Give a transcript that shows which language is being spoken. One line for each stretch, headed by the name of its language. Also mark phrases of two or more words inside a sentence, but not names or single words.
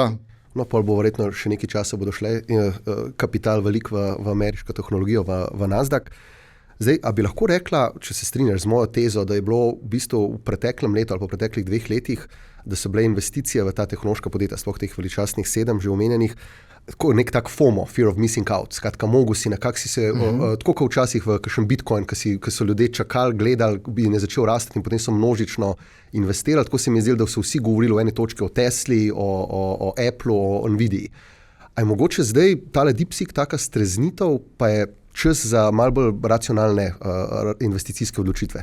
Slovenian: No, pa bo verjetno še nekaj časa bodo šle kapital velik v ameriško tehnologijo, v Nasdaq. Zdaj, a bi lahko rekla, če se strinjaš z mojo tezo, da je bilo v bistvu v preteklem letu ali pa v preteklih 2 letih, da so bile investicije v ta tehnološka podjetja, sploh teh veličastnih 7 že omenjenih, tako nek tak FOMO,
English: fear of missing out,
Slovenian: skratka, mogo si nekako si se, tako kot včasih v kakšen Bitcoin, ki so ljudje čakali, gledali, in je začel rasti in potem so množično investirali, tako se mi je zdelo, da so vsi govorili o eni točki o Tesli, o Appleu, o Nvidii. A je mogoče zdaj tale DeepSeek taka streznitev, pa je čas za malo bolj racionalne investicijske odločitve?